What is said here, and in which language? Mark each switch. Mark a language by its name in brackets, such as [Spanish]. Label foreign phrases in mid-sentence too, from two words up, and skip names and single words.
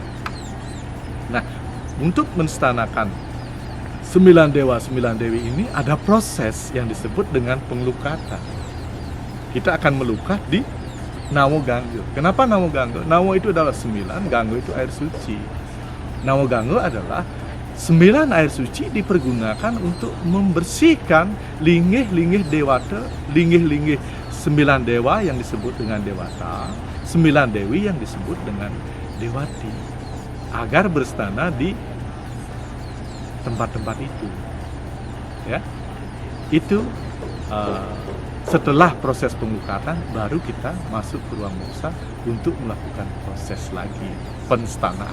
[Indonesian] Nah, untuk menstanakan 9 dewa, 9 dewi ini ada proses yang disebut dengan pengelukatan. Kita akan melukat di Nawo Gangga. Kenapa Nawo Gangga? Nawo itu adalah 9, Gangga itu air suci. Nawo Gangga adalah 9 air suci dipergunakan untuk membersihkan linggih-linggih dewata, linggih-linggih 9 dewa yang disebut dengan dewata, 9 dewi yang disebut dengan dewati, agar berstana di tempat-tempat itu, ya. Itu Setelah proses penglukatan, baru kita masuk ke ruang moksa untuk melakukan proses lagi penstanaan.